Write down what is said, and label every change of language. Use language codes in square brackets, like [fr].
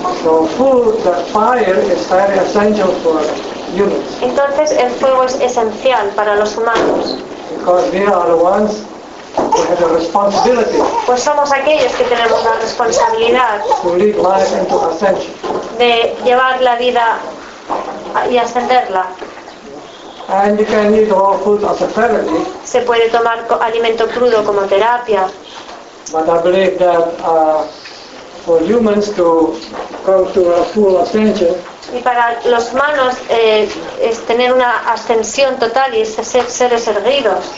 [en] So food, the fire is very essential for humans. [es] Entonces el fuego es esencial para los humanos. [en] Because we are the ones who have the responsibility. [es] Pues somos aquellos que tenemos la responsabilidad [en] to lead life into ascension. [es] De llevar la vida y ascenderla. [en] And you can eat raw food as a therapy. [es] Se puede tomar alimento crudo como terapia. [en] But I believe that for humans to come to a full ascension. [es] Y para los humanos es tener una ascensión total y seres erguidos.